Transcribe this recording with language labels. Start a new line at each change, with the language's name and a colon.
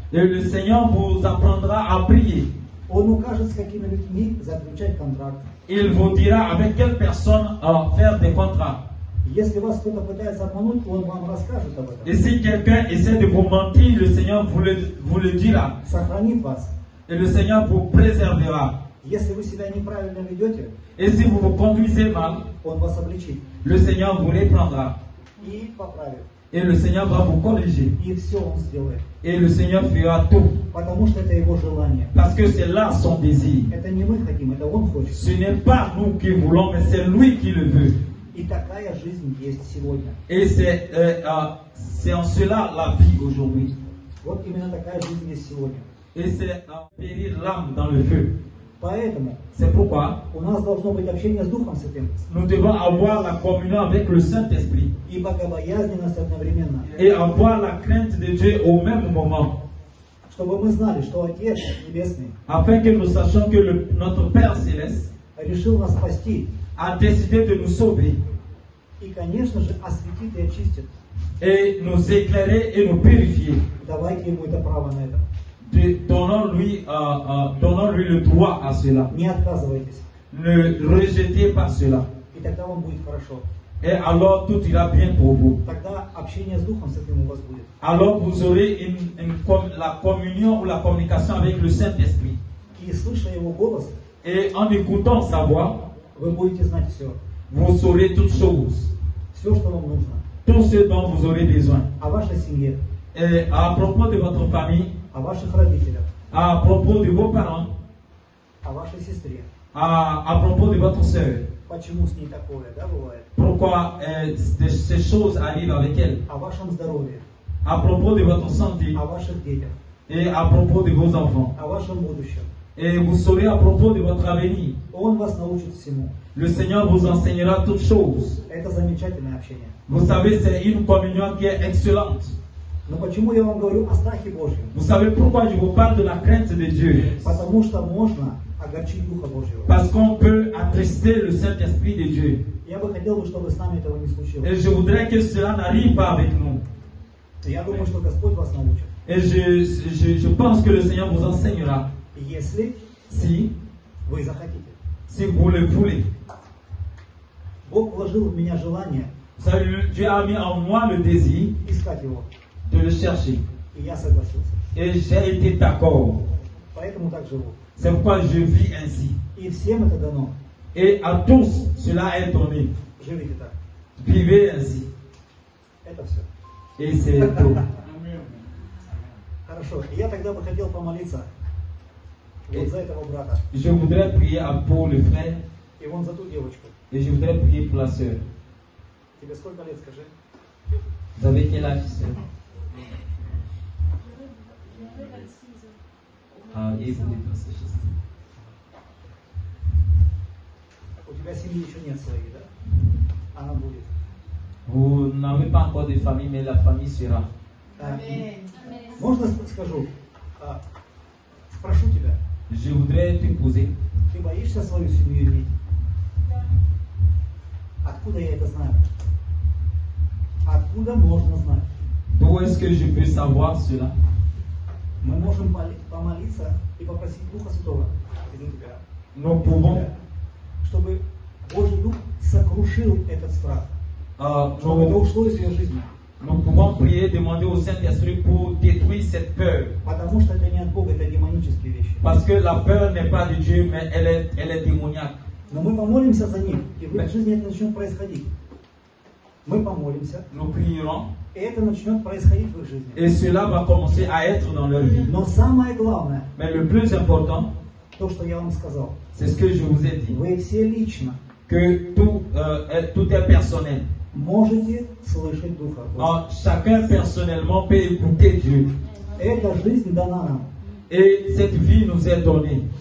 French: Et le Seigneur vous apprendra à prier.
Russian: Он укажет, с какими людьми заключать контракт.
French: Il vous dira avec quelle personne faire des contrats.
Russian: Если вас кто-то пытается обмануть, он вам расскажет об
French: Et
Russian: этом.
French: si quelqu'un essaie de vous mentir, le Seigneur vous le dira.
Russian: Сохранит вас.
French: Et le Seigneur vous préservera.
Russian: Если вы себя неправильно ведете,
French: Et si vous vous conduisez mal,
Russian: он вас обличит
French: le Seigneur vous reprendra.
Russian: и поправит.
French: Et le Seigneur va vous corriger.
Russian: И все он сделает.
French: Et le Seigneur fera tout.
Russian: Потому что это его желание.
French: Parce que c'est là son désir.
Russian: Это не мы хотим, это он хочет.
French: Ce n'est pas nous qui voulons, mais c'est lui qui le veut.
Russian: И такая жизнь есть сегодня.
French: Et c'est en cela la vie aujourd'hui.
Russian: Вот именно такая жизнь есть сегодня.
French: Et c'est périr l'âme dans le feu.
Russian: Поэтому
French: C'est pourquoi
Russian: у нас должно быть общение с Духом Святым.
French: nous devons avoir la communion avec le Saint-Esprit.
Russian: И богобоязненность одновременно.
French: Et avoir la crainte de Dieu au même moment.
Russian: Чтобы мы знали, что Отец Небесный
French: Afin que nous sachions que notre Père Céleste
Russian: решил нас спасти.
French: a décidé de nous sauver.
Russian: И, конечно же, осветит и очистит.
French: Et nous éclairer et nous purifier.
Russian: Давайте ему это право на это.
French: Donnons-lui le droit à cela.
Russian: Не отказывайтесь.
French: Ne rejetez pas cela.
Russian: И тогда вам будет хорошо.
French: Et alors tout ira bien pour vous.
Russian: Тогда общение с Духом Святым у вас будет.
French: Alors vous aurez la communion ou la communication avec le Saint-Esprit.
Russian: И слыша его голос,
French: Et en écoutant sa voix,
Russian: вы будете знать все.
French: vous saurez toutes choses.
Russian: Все, что вам нужно.
French: Tout ce dont vous aurez besoin.
Russian: О вашей семье,
French: Et à propos de votre famille,
Russian: о ваших родителях,
French: à propos de vos parents,
Russian: о вашей сестре.
French: à propos de votre sœur.
Russian: Почему с ней такое, да, бывает?
French: Pourquoi ces choses arrivent avec elle.
Russian: О вашем здоровье,
French: À propos de votre santé
Russian: о ваших детях,
French: et à propos de vos enfants.
Russian: о вашем будущем.
French: Et vous saurez à propos de votre avenir.
Russian: Он вас научит всему.
French: Le Seigneur vous enseignera toutes choses.
Russian: Это замечательное общение.
French: Vous savez, c'est une communion qui est excellente.
Russian: Но почему я вам говорю о страхе Божьем?
French: Vous savez pourquoi je vous parle de la crainte de Dieu?
Russian: Потому что можно огорчить Духа Божьего.
French: Parce qu'on peut attrister le Saint-Esprit de Dieu.
Russian: Я бы хотел, чтобы с нами этого не случилось.
French: Et je voudrais que cela n'arrive pas avec nous.
Russian: Я думаю, что Господь вас научит.
French: Et je pense que le Seigneur vous enseignera
Russian: Если
French: si
Russian: вы захотите.
French: vous le voulez.
Russian: Бог вложил в меня желание
French: Vous savez, Dieu a mis en moi le désir
Russian: искать Его.
French: de le chercher.
Russian: И я согласился.
French: Et j'ai été d'accord.
Russian: Поэтому так живу.
French: C'est pourquoi je vis ainsi.
Russian: И всем это дано.
French: Et à tous, cela est donné.
Russian: Живите так.
French: Vivez ainsi.
Russian: Это все.
French: Et c'est tout.
Russian: Хорошо. И я тогда бы хотел помолиться вот за этого брата.
French: Je voudrais prier pour le frère
Russian: И вон за ту девочку.
French: et je voudrais prier pour la sœur.
Russian: Тебе сколько лет, скажи?
French: Vous avez quel âge, sœur? Ah, et vous êtes dans ce geste.
Russian: У тебя семьи еще нет своей, да? Она будет.
French: Vous n'avez pas encore de famille, mais la famille sera.
Russian: Можно скажу? Спрошу тебя.
French: Je voudrais te poser.
Russian: Ты боишься свою семью иметь? Откуда я это знаю? Откуда можно знать?
French: D'où est-ce que je peux savoir cela?
Russian: Мы можем помолиться и попросить Духа Святого,
French: Nous pouvons,
Russian: чтобы Божий Дух сокрушил этот страх, чтобы это ушло из ее жизни.
French: Nous pouvons prier, demander au Saint-Esprit pour détruire cette peur.
Russian: Потому что это не от Бога, это демонические вещи.
French: Parce que la peur n'est pas de Dieu, mais elle est démoniaque.
Russian: Но мы помолимся за них, и в их жизни это начнет происходить. Мы помолимся,
French: Nous prierons
Russian: и это начнет происходить в их жизни.
French: et cela va commencer à être dans leur vie.
Russian: Но самое главное,
French: Mais le plus important,
Russian: то, что я вам сказал,
French: c'est ce que je vous ai dit,
Russian: вы все лично
French: que tout est personnel.
Russian: можете слышать Духа Божьего.
French: Chacun personnellement peut écouter Dieu.
Russian: Эта жизнь дана нам
French: Et cette vie nous est donnée